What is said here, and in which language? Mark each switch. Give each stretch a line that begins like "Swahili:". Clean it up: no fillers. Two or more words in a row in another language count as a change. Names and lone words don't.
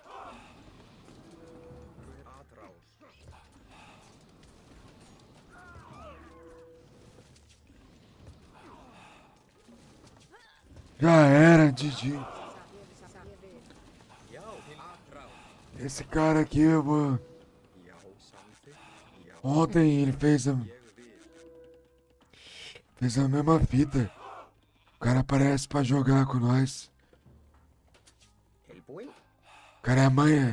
Icelandic: Hver að ráð?
Portuguese: Já era, Didi.
Icelandic: Satt. Ég vil. Já. Til að ráð.
Portuguese: Esse cara aqui, mano.
Icelandic: Já, samþykkt. Já.
Portuguese: Ontem ele fez
Icelandic: Ég vil.
Portuguese: fez a mesma fita. O cara aparece pra jogar com nós.
Icelandic: Tilbúin.
Portuguese: O cara é a mãe.